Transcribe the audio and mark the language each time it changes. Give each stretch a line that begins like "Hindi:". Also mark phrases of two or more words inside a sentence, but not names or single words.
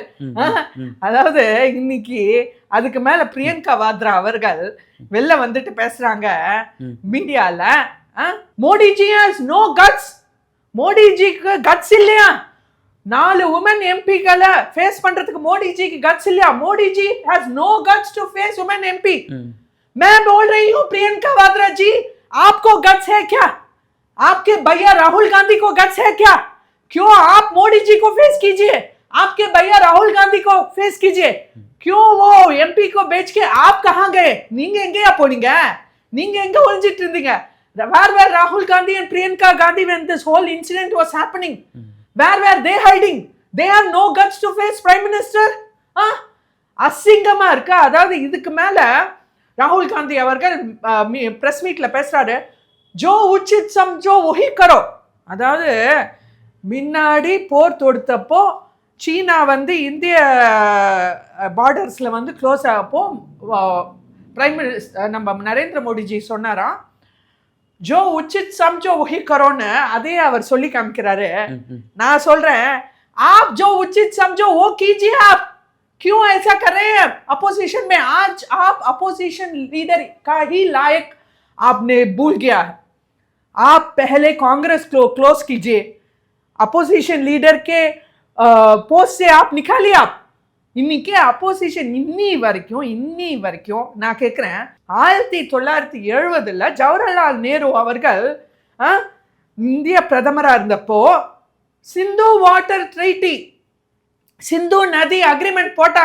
Tamil: அதாவது இன்னைக்கு அதுக்கு மேல பிரியங்கா வாத்ரா அவர்கள் வெளில வந்துட்டு பேசுறாங்க மீடியால,
English: Modiji has no guts,
Tamil: மோடிஜிக்கு கட்ஸ் இல்லையா, 4 உமன் எம்பிக்களை ஃபேஸ் பண்றதுக்கு மோடிஜிக்கு கட்ஸ் இல்லையா,
English: Modiji has no guts to face woman MP.
Hindi: मैं बोल रही हूं प्रियंका वाद्रा जी, आपको गट्स है क्या? आपके भैया राहुल गांधी को गट्स है क्या? क्यों आप मोदी जी को फेस कीजिए, आपके भैया राहुल गांधी को फेस कीजिए. क्यों वो एमपी को बेच के आप कहां गए?
Tamil: நீங்க எங்கயா போனீங்க? நீங்க எங்க ஒளிஞ்சிட்டு இருந்தீங்க?
English: Where were Rahul Gandhi and Priyanka Gandhi when this whole incident was happening? Where were they hiding? They have no guts to face prime minister.
Tamil: அசிங்கமா இருக்கா? அதாவது இதுக்கு மேல ராகுல் காந்தி அவர்கள் பிரஸ் மீட்ல பேசுறாரு,
Hindi: जो उचित समझो वही करो.
Tamil: அதாவது முன்னாடி போர் தொடுத்தப்போ சீனா வந்து இந்திய பார்டர்ஸில் வந்து க்ளோஸ் ஆகப்போ
English: prime minister
Tamil: நம்ம நரேந்திர மோடிஜி சொன்னாராம்,
Hindi: जो उचित समझो वही
Tamil: கரோன்னு அதே அவர் சொல்லி காமிக்கிறாரு. நான் சொல்றேன்,
Hindi: आप जो उचित समझो वो कीजिए, आप क्यों ऐसा कर रहे हैं अपोजिशन में? आज आप
English: opposition leader
Hindi: का ही लायक आपने भूल गया है. आप पहले कांग्रेस को क्लोज कीजिए,
English: opposition leader
Hindi: के पोस्ट से आप निकालिए.
Tamil: आप இன்னைக்கு அப்போசிஷன் இன்னி வரைக்கும் நான் கேட்குறேன், 1970 ஜவஹர்லால் நேரு அவர்கள் இந்திய பிரதமராக இருந்தப்போ சிந்து
English: water treaty,
Tamil: சிந்து நதி அக்ரிமெண்ட் போட்டாங்க.